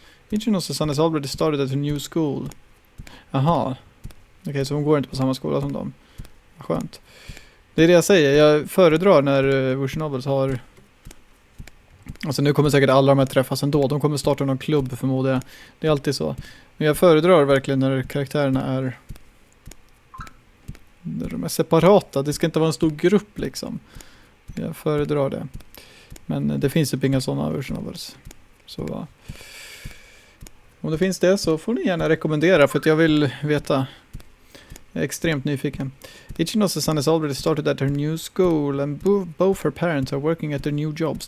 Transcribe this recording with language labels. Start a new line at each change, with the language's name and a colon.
English: Ichino-san has already started at a new school. Aha.
Swedish: Okej, så hon går inte på samma skola som dem. Skönt. Det är det jag säger. Jag föredrar när Vyer Novels har... Alltså nu kommer säkert alla de här träffas ändå. De kommer starta någon klubb förmodar jag. Det är alltid så. Men jag föredrar verkligen när karaktärerna är... När de är separata. Det ska inte vara en stor grupp liksom. Jag föredrar det. Men det finns ju inga sådana Vyer Novels. Så om det finns det så får ni gärna rekommendera för att jag vill veta. Jag är extremt nyfiken.
English: Ichino-san has already started at her new school and both her parents are working at their new jobs.